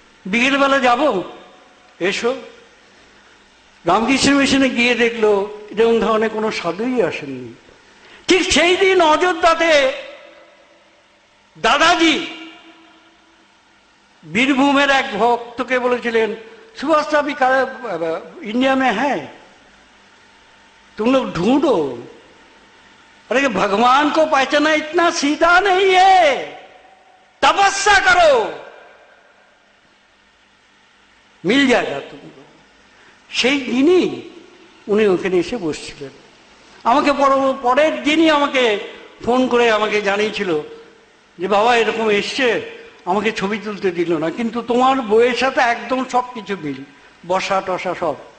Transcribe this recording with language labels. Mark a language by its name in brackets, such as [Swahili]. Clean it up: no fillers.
[Bangla] বিকেলবেলা যাব, এসো। রামকৃষ্ণ মিশনে গিয়ে দেখলো এরকম ধরনের কোনো সাধুই আসেননি। ঠিক সেই দিন অযোধ্যাতে দাদাজি বীরভূমের এক ভক্তকে বলেছিলেন, [Hindi] सुभाष अभी इंडिया में है, तुम लोग ढूंढो। अरे भगवान को पहचाना इतना सीधा नहीं है, तपस्या करो, मिल जाएगा तुमको। [Bangla] সেই দিনই উনি ওখানে এসে বসছিলেন। আমাকে পরের দিনই আমাকে ফোন করে আমাকে জানিয়েছিল যে বাবা এরকম এসছে, আমাকে ছবি তুলতে দিল না, কিন্তু তোমার বইয়ের সাথে একদম সব কিছু মিল, বসা টসা সব।